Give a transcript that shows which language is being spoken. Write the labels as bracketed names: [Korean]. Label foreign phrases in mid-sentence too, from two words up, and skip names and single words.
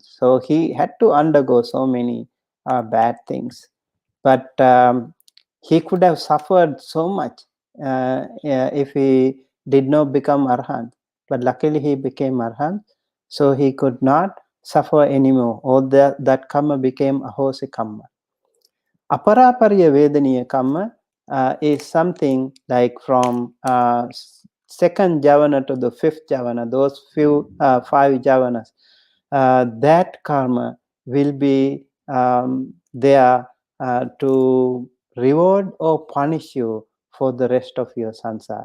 [English] So he had to undergo so many bad things. But he could have suffered so much if he did not become arahant. But luckily he became arahant, so he could not suffer anymore. All that karma became [Pali] ahosi kamma. Aparaparya vedaniya kamma [English] is something like from second javana to the fifth javana, those five javanas. That karma will be there to reward or punish you for the rest of your samsara.